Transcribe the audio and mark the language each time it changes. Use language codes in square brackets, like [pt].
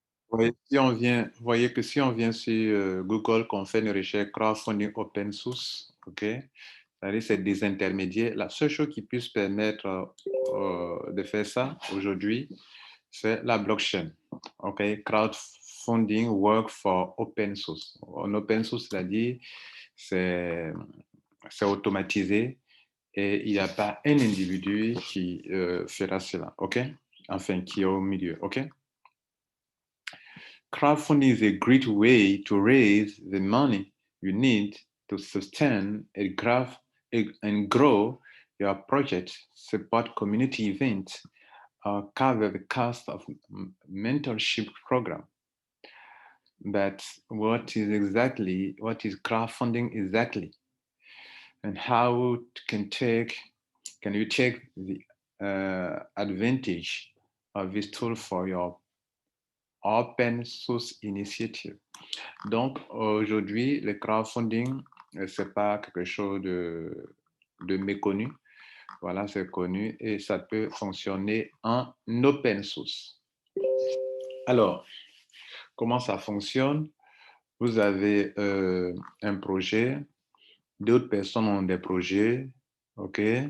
[fr] Vous voyez que si on vient sur Google, qu'on fait une recherche crowdfunding open source, ok, c'est-à-dire c'est des intermédiaires. La seule chose qui puisse permettre de faire ça aujourd'hui, c'est la blockchain. [en] Ok, crowdfunding work for open source. [fr] En open source, c'est-à-dire c'est c'est automatisé et il n'y a pas un individu qui fera cela, ok? Enfin, qui est au milieu, ok? [en] Crowdfunding is a great way to raise the money you need to sustain and grow your project, support community events, or cover the cost of mentorship program. But what is crowdfunding exactly? And how can you take the advantage of this tool for your open source initiative? [fr] Donc, aujourd'hui, le crowdfunding, c'est pas quelque chose de méconnu. Voilà, c'est connu et ça peut fonctionner en open source. Alors, comment ça fonctionne? Vous avez un projet, d'autres personnes ont des projets, ok?